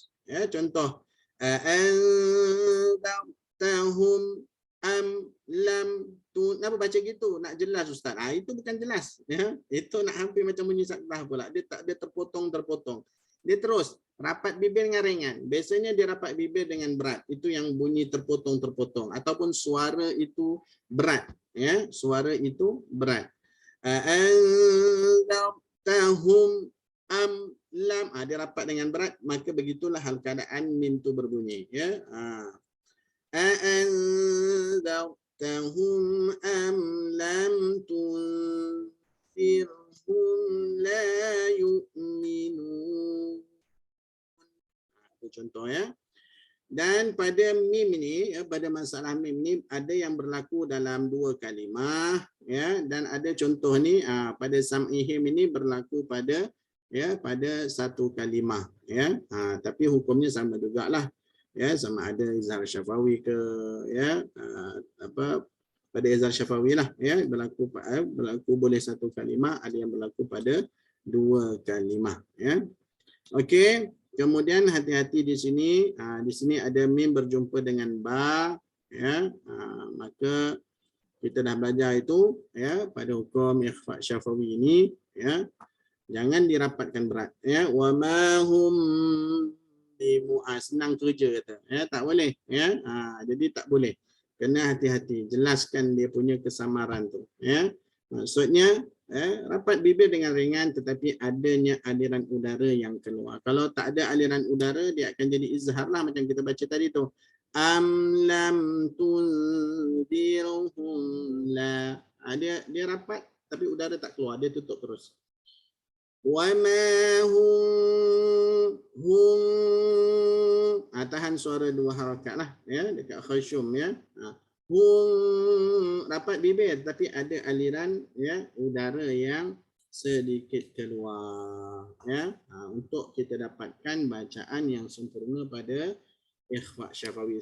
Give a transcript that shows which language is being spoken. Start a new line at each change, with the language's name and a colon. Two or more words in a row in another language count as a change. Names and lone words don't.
Malay: Ya, contoh
Arabic: تهم أم لم
Malay: tu, kenapa baca gitu? Nak jelas Ustaz. Itu bukan jelas ya. Itu nak hampir macam bunyi sakrah pula. Dia tak, dia terpotong-terpotong. Dia terus rapat bibir dengan ringan. Biasanya dia rapat bibir dengan berat. Itu yang bunyi terpotong-terpotong ataupun suara itu berat ya. Suara itu berat.
Arabic: تهم أم لم,
Malay: dia rapat dengan berat, maka begitulah hal keadaan mim tu berbunyi ya.
Arabic: أأنذرتهم أم لم تنذرهم لا يؤمنون.
Malay: Itu contoh ya. Dan pada mim ini ya, pada masalah mim ini ada yang berlaku dalam 2 kalimah ya, dan ada contoh ni pada sam'ihim ini berlaku pada ya pada 1 kalimah ya. Tapi hukumnya sama jugalah ya, sama ada izhar syafawi ke ya, pada izhar syafawi lah ya, berlaku boleh 1 kalimah, ada yang berlaku pada 2 kalimah ya. Okey, kemudian hati-hati di sini ada mim berjumpa dengan ba ya. Maka kita dah belajar itu ya, pada hukum ikhfa syafawi ini ya, jangan dirapatkan berat ya.
Arabic: وما هم
Malay: senang kerja kata ya, tak boleh ya. Jadi tak boleh, kena hati-hati, jelaskan dia punya kesamaran tu ya. Maksudnya rapat bibir dengan ringan tetapi adanya aliran udara yang keluar. Kalau tak ada aliran udara, dia akan jadi izhar lah macam kita baca tadi tu.
Arabic: أم لم تنذرهم لا.
Malay: Dia rapat tapi udara tak keluar, dia tutup terus.
Arabic: وما هم
Malay: tahan suara 2 harakat lah ya, dekat khasyum ya. Rapat bibir tapi ada aliran ya udara yang sedikit keluar ya, untuk kita dapatkan bacaan yang sempurna pada ikhfa syafawi.